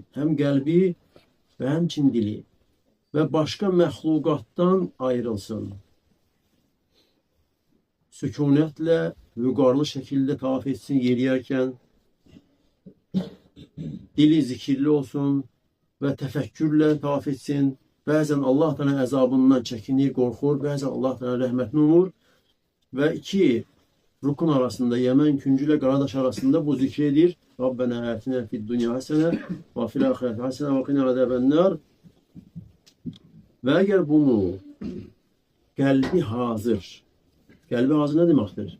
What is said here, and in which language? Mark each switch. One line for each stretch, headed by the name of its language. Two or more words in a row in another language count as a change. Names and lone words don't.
Turkish: Hem kalbi ve hem için dili. Ve başka məxluqatdan ayrılsın. Sükunetle, vüqarlı şekilde tavaf etsin yeriyerken. Dili zikirli olsun ve tefekkürle tavaf etsin.
Azerbaijani: Bəzən Allah Teala əzabından çəkinir, qorxur. Bəzən Allah Teala rəhmətli olur.
Turkish: Ve iki rukun arasında, Yemen küncü ile Qaradaş arasında bu zikir edir.
Arabic: ربنا آتنا في الدنيا حسنة وفي الآخرة حسنة وقنا عذاب النار.
Turkish: Ve eğer bunu kalbi hazır ne demektir?